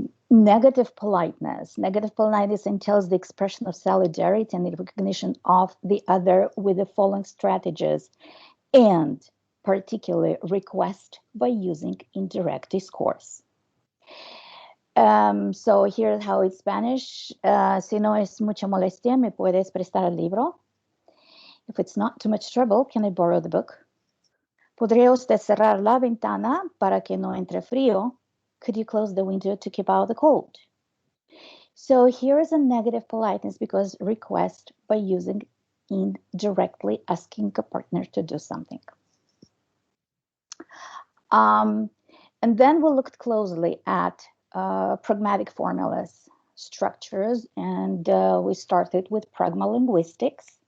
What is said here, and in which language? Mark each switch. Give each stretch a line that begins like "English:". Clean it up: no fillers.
English: Negative politeness. Negative politeness entails the expression of solidarity and the recognition of the other with the following strategies and particularly request by using indirect discourse. So here's how it's Spanish.
Spanish: Si no es mucha molestia, me puedes prestar el libro.
English: If it's not too much trouble, can I borrow the book?
Spanish: ¿Podría usted cerrar la ventana para que no entre frío?
English: Could you close the window to keep out the cold? So here is a negative politeness because request by using indirectly asking a partner to do something. And then we looked closely at pragmatic formulas, structures, and we started with pragmalinguistics.